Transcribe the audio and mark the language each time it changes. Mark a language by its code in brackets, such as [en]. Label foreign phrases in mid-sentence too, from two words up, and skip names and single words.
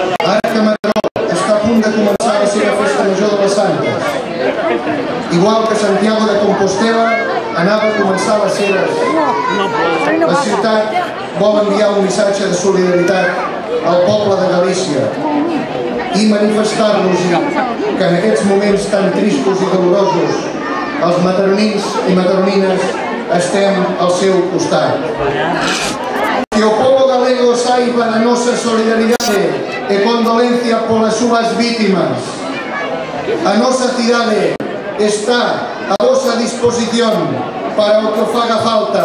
[ca] Ara que Mataró està a punt de començar la seva festa major de les Santes, igual que Santiago de Compostela anava a començar les seves, la ciutat vol enviar un missatge de solidaritat al poble de Galícia i manifestar-nos que en aquests moments tan tristos i dolorosos els mataronins i mataronines estem al seu costat. [gl] Que o povo galego saiba da nosa solidaridade e condolencia polas súas vítimas. A nosa cidade está a vosa disposición para o que faga falta.